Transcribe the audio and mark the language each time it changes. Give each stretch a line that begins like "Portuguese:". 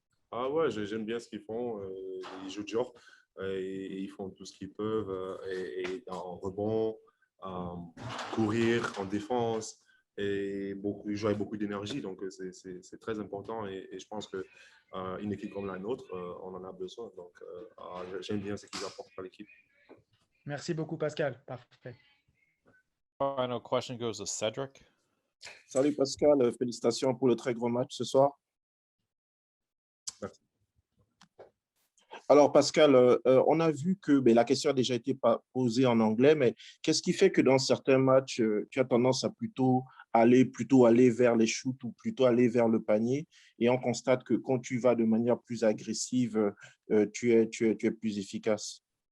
French: Ah ouais, j'aime bien ce qu'ils font. Ils jouent dur et ils font tout ce qu'ils peuvent et en rebond, courir, en défense et ils jouent avec beaucoup d'énergie. Donc, c'est très important et je pense qu'une équipe comme la nôtre, on en a besoin. Donc, j'aime bien ce qu'ils apportent à l'équipe. Merci beaucoup Pascal. Parfait.
English: Final question goes to Cedric.
French: Salut Pascal, félicitations pour le très grand match ce soir. Merci. Alors Pascal, on a vu que la question a déjà été posée en anglais, mais qu'est-ce qui fait que dans certains matchs, tu as tendance à plutôt aller vers les shoots ou plutôt aller vers le panier, et on constate que quand tu vas de manière plus agressive, tu es plus efficace?